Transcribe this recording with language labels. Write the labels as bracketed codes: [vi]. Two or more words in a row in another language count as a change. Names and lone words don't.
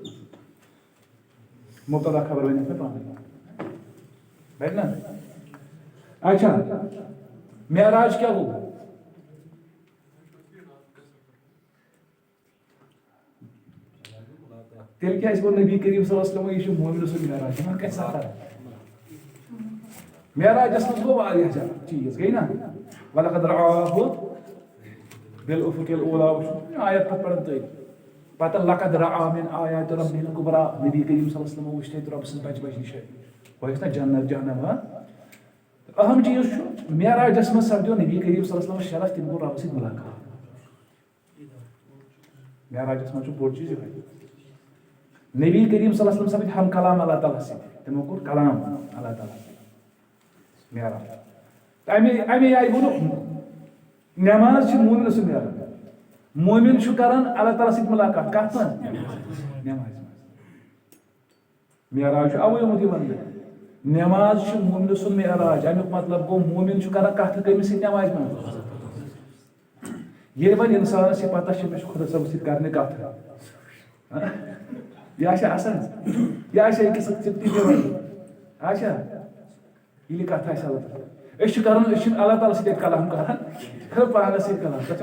[ks] مبتدا خبر ؤنِتھ مےٚ پانے بنہِ نا اچھا معراج کیٛاہ گوٚو تیٚلہِ کیٛازِ کوٚر نبی کریم [ar] صلی اللہ علیہ وسلم [ks] یہِ چھُ مومنہٕ سُنٛد معراج یِمن کیٛاہ سفر معراجس منٛز گوٚو واریاہ زیادٕ چیٖز گٔے نا [ar] وَلَقَدْ رَآهُ بِالْأُفُقِ الْأُولَى [ks] وٕچھُن آیت پتہٕ پران تٔتھۍ پتہٕ [ar] لَقَدْ رَآ مِنْ آیاتِ رَبِّهِ الْکُبْرىٰ [ks] نبی کریم [ar] صلی اللہ علیہ وسلم [ks] وٕچھ تَتہِ رۄبہٕ سٕنٛز بجہِ بجہِ نِشٲنی ہۄ ٲسۍ نا جنت جہنم اہم چیٖز چھُ معراجس منٛز سپدیو نبی کریم [ar] صلی اللہ علیہ وسلم [ks] شرف تٔمۍ کوٚر رۄبہٕ سۭتۍ مُلاقات معراجس منٛز چھُ بوٚڑ چیٖز یِہوٚے نبی کریم [ar] صلی اللہ علیہ وسلم [ks] سپدۍ ہم کلام اللہ تعالیٰ سۭتۍ تِمو کوٚر کلام اللہ تعالیٰ سۭتۍ معراج اَمے آیہِ ووٚنُکھ نماز چھِ مومنہٕ سُنٛد معراج مومن چھُ کران اللہ تعالیٰ سۭتۍ مُلاقات کتھ منٛز نمازِ منٛز معراج چھُ اَوَے آمُت یہِ وننہٕ نماز چھِ مومنہٕ سُنٛد معراج امیُک مطلب گوٚو مومن چھُ کران کتھ کٔمِس سۭتۍ نمازِ منٛز ییٚلہِ وۄنۍ اِنسانس یہِ پتہ چھِ مےٚ چھُ خۄدا صٲبس سۭتۍ کرنہِ کتھ یہِ آسہِ آسان یہِ آسہِ أکِس ژِپٹہِ دِوان آچھا ییٚلہِ کتھ آسہِ اللہ تعالیٰ أسۍ چھِ کران أسۍ چھِنہٕ اللہ تعالیٰ سۭتۍ کلام کران پانس سۭتۍ کلام تتھ چھِ